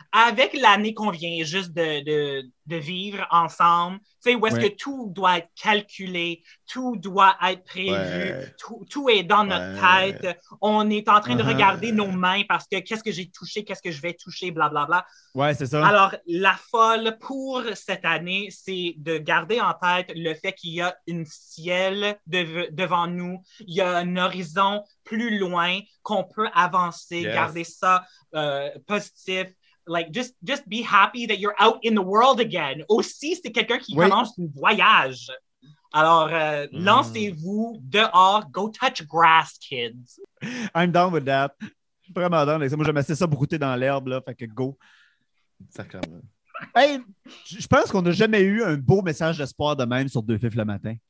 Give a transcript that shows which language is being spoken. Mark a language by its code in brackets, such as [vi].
[fr] Avec l'année qu'on vient juste de vivre ensemble, tu sais, où est-ce que tout doit être calculé, tout doit être prévu, tout est dans notre tête, on est en train de regarder nos mains parce que qu'est-ce que j'ai touché, qu'est-ce que je vais toucher, blablabla. Ouais, c'est ça. Alors, la folle pour cette année, c'est de garder en tête le fait qu'il y a un ciel devant nous, il y a un horizon plus loin qu'on peut avancer, garder ça positif. [en] Like, just be happy that you're out in the world again. [fr] Aussi, c'est quelqu'un qui commence un voyage. Alors, lancez-vous dehors. [en] Go touch grass, kids. I'm done with that. [fr] vraiment dans l'exemple. Moi, j'aime assez ça brouter dans l'herbe, là. Fait que go. Sacrement. Hey, je pense qu'on n'a jamais eu un beau message d'espoir de même sur Deux Fifs le matin.